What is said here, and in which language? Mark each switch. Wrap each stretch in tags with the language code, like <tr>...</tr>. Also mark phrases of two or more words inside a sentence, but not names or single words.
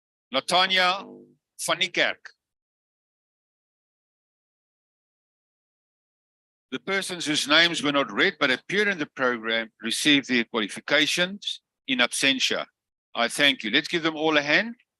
<en>Latanya van die Kerk. The persons whose names were not read but appear in the program receive their qualifications in absentia. I thank you. Let's give them all a hand.</en>